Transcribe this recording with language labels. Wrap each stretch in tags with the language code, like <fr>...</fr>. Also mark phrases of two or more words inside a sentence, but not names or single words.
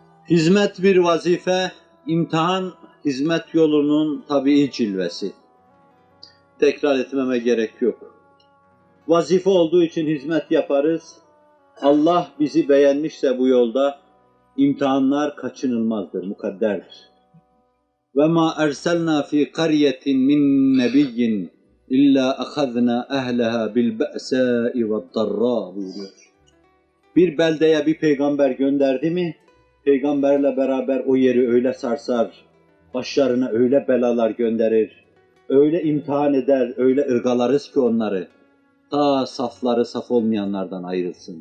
<tr>Hizmet bir vazife, imtihan hizmet yolunun tabii cilvesi. Tekrar etmeme gerek yok. Vazife olduğu için hizmet yaparız. Allah bizi beğenmişse bu yolda imtihanlar kaçınılmazdır, mukadderdir.</tr> <ar>وَمَا اَرْسَلْنَا ف۪ي قَرْيَةٍ مِنْ نَبِيٍّ اِلَّا اَخَذْنَا اَهْلَهَا بِالْبَأْسَاءِ وَالضَّرَّاءِ buyuruyor.</ar> <tr>Bir beldeye bir peygamber gönderdi mi, peygamberle beraber o yeri öyle sarsar, başlarına öyle belalar gönderir, öyle imtihan eder, öyle ırgalarız ki onları, ta safları saf olmayanlardan ayrılsın.</tr>